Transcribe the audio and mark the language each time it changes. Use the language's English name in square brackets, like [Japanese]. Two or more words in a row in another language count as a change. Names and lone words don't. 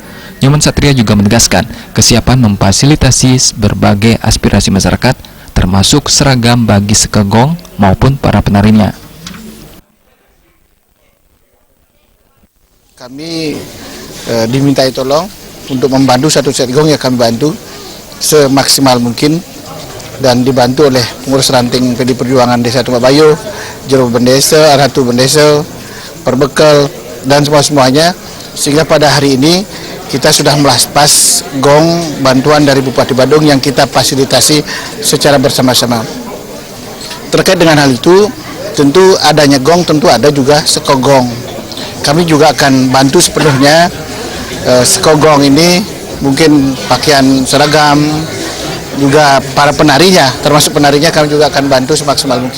[Indonesian] Nyoman Satrio juga menegaskan kesiapan memfasilitasi berbagai aspirasi masyarakat termasuk seragam bagi Sekegong maupun para penarinya. Kami dimintai tolong untuk membantu satu set gong, ya kami bantu semaksimal mungkin dan dibantu oleh pengurus ranting PDI Perjuangan Desa Tumbak Bayuh, Juru Bendesa, Ratu Bendesa, Perbekal, dan semuanya, sehingga pada hari ini kita sudah melaspas gong bantuan dari Bupati Badung yang kita fasilitasi secara bersama-sama. Terkait dengan hal itu, tentu adanya gong, tentu ada juga sekogong. Kami juga akan bantu sepenuhnya sekogong ini, mungkin pakaian seragam, juga para penarinya, termasuk penarinya kami juga akan bantu semaksimal mungkin.